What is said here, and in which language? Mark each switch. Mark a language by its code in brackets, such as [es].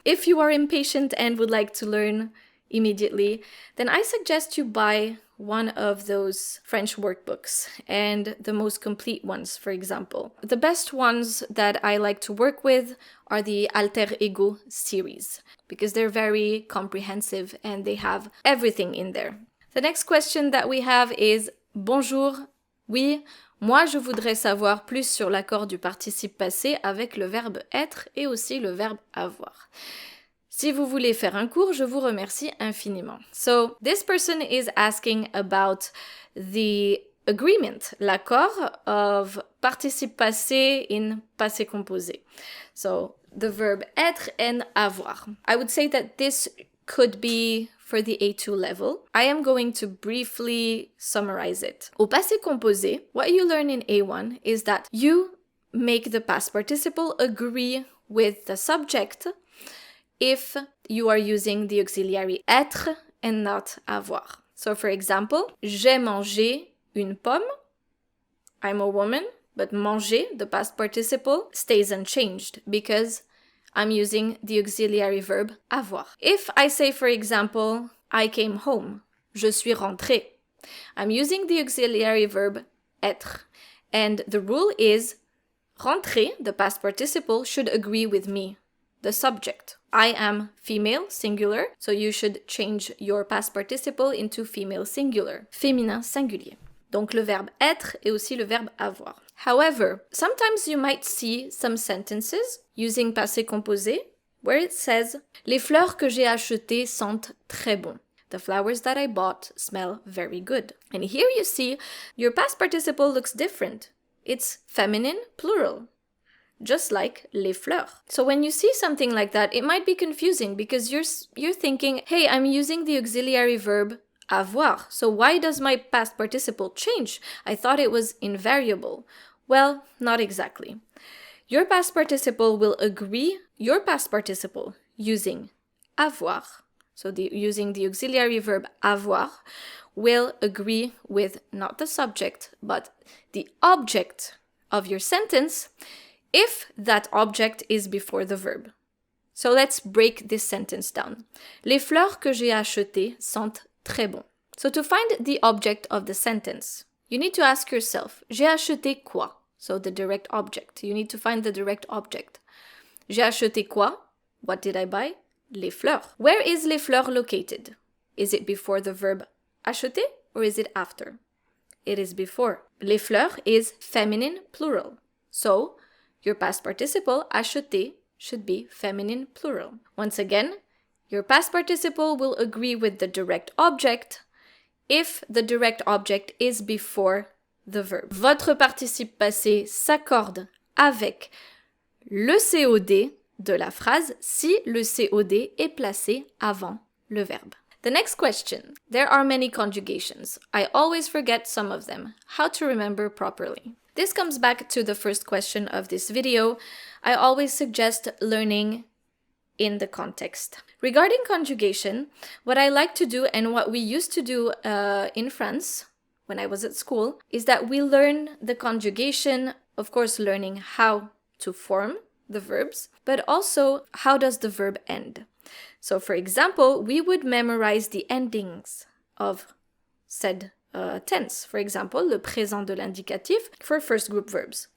[en] If you are impatient and would like to learn immediately, then I suggest you buy one of those French workbooks and the most complete ones, for example. The best ones that I like to work with are the Alter Ego series because they're very comprehensive and they have everything in there. The next question that we have is [fr] Bonjour, oui, moi je voudrais savoir plus sur l'accord du participe passé avec le verbe être et aussi le verbe avoir. Si vous voulez faire un cours, je vous remercie infiniment. [en] So, this person is asking about the agreement, l'accord of participe passé in passé composé. So, the verb être and avoir. I would say that this could be for the A2 level. I am going to briefly summarize it. Au passé composé, what you learn in A1 is that you make the past participle agree with the subject if you are using the auxiliary être and not avoir. [fr] So for example, j'ai mangé une pomme. [en] I'm a woman, but manger, the past participle, stays unchanged because I'm using the auxiliary verb avoir. If I say, for example, I came home, [fr] je suis rentré, [en] I'm using the auxiliary verb être. And the rule is, rentrer, the past participle, should agree with me, the subject. I am female, singular, so you should change your past participle into female singular, féminin singulier. [fr] Donc le verbe être et aussi le verbe avoir. [en] However, sometimes you might see some sentences using passé composé where it says [fr] Les fleurs que j'ai achetées sentent très bon. [en] The flowers that I bought smell very good. And here you see your past participle looks different. It's feminine plural, just like les fleurs. So when you see something like that, it might be confusing because you're thinking, hey, I'm using the auxiliary verb avoir. So why does my past participle change? I thought it was invariable. Well, not exactly. Your past participle will agree, your past participle using avoir, so using the auxiliary verb avoir, will agree with not the subject, but the object of your sentence if that object is before the verb. So let's break this sentence down. [fr] Les fleurs que j'ai achetées sentent très bon. [en] So to find the object of the sentence, you need to ask yourself, [fr] j'ai acheté quoi? [en] So the direct object. You need to find the direct object. [fr] J'ai acheté quoi? [en] What did I buy? [fr] Les fleurs. [en] Where is les fleurs located? Is it before the verb acheter or is it after? It is before. Les fleurs is feminine plural. So your past participle, acheter, should be feminine plural. Once again, your past participle will agree with the direct object if the direct object is before the verb. [fr] Votre participe passé s'accorde avec le COD de la phrase si le COD est placé avant le verbe. [en] The next question. There are many conjugations. I always forget some of them. How to remember properly? This comes back to the first question of this video. I always suggest learning in the context. Regarding conjugation, what I like to do and what we used to do in France when I was at school, is that we learn the conjugation, of course, learning how to form the verbs, but also how does the verb end. So for example, we would memorize the endings of said tense. For example, [fr] le présent de l'indicatif [en] for first group verbs.